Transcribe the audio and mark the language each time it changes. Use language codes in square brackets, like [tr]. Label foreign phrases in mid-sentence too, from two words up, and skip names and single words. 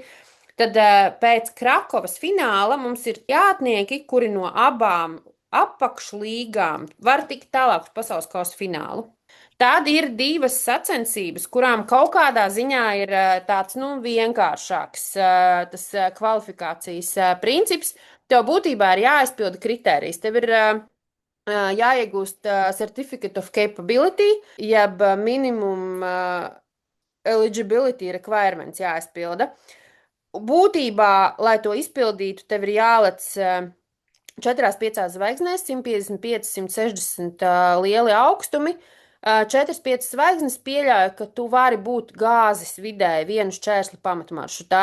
[lv] Tad pēc Krakovas fināla mums ir jātnieki, kuri no abām apakšlīgām var tikt tālāk uz pasaules kausa finālu. Tad ir 2 sacensības, kurām kaut kādā ziņā ir tāds vienkāršāks tas kvalifikācijas princips. Tev būtībā ir jāizpilda kritērijas. Tev ir jāiegūst [en] Certificate of Capability, [lv] jeb [en] minimum eligibility requirements [lv] jāizpilda. Būtībā, lai to izpildītu, tev ir jālec 4-5 zvaigznēs, 155, 160 lieli augstumi. 4-5 zvaigznes pieļauj, ka tu vari būt gāzes vidēji vienu šķērsli pamatmaršrutā.